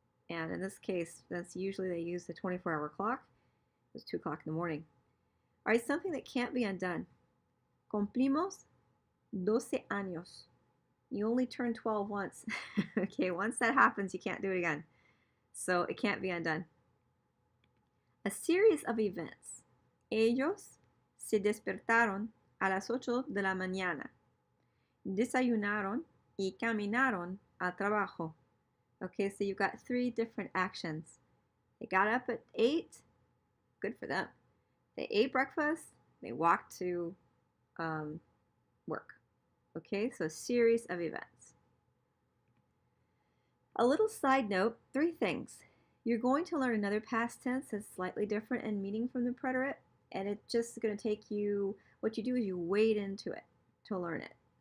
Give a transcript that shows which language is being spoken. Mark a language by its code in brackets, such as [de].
[en] And in this case, that's usually they use the 24-hour clock. It was 2 o'clock in the morning. All right, something that can't be undone. [es] Cumplimos 12 años. [en] You only turn 12 once. Okay, once that happens, you can't do it again. So it can't be undone. A series of events. [es] Ellos se despertaron a las 8 de la mañana. Desayunaron y caminaron al trabajo. [en] Okay, so you've got 3 different actions. They got up at 8. Good for them. They ate breakfast. They walked to work. Okay, so a series of events. A little side note, 3 things. You're going to learn another past tense that's slightly different in meaning from the preterite, and it's just going to take you, what you do is you wade into it to learn it.